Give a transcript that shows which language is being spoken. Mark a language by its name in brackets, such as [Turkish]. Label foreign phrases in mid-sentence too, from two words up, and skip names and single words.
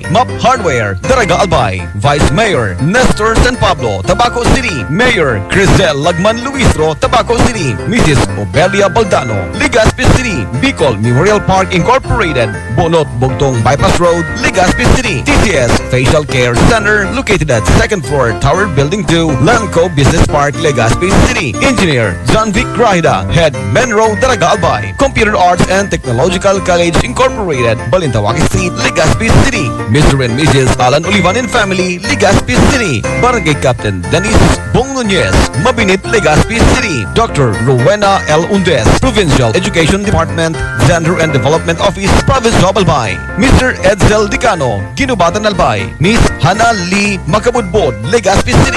[English] MAP Hardware, Daraga Albay. Vice Mayor Nestor San Pablo, Tabaco City. Mayor Crisel Lagman Luistro, Tabaco City. Mrs. Obelia Baldano, Legazpi City. Bicol Memorial Park Incorporated, Bonot Bugtong Bypass Road, Legazpi City. TCS Facial Care Center, located at 2nd floor, Tower Building 2, Lanco Business Park, Legazpi City. Engineer John Vic Grahida, Head Menro, Daraga Albay. Computer Arts and Technological College Incorporated, Balintawak Street, Legazpi City. Mr. and Mrs. Alan Olivan and Family, Legazpi City. Barangay Captain Dennis Bong Nunez, Mabinit, Legazpi City. Dr. Rowena L. Undes, Provincial Education Department, Gender and Development Office, Province of Albay. Mr. Edsel Dicano, Ginubatan Albay. Miss Hannah Lee Makabudbod, Legazpi City.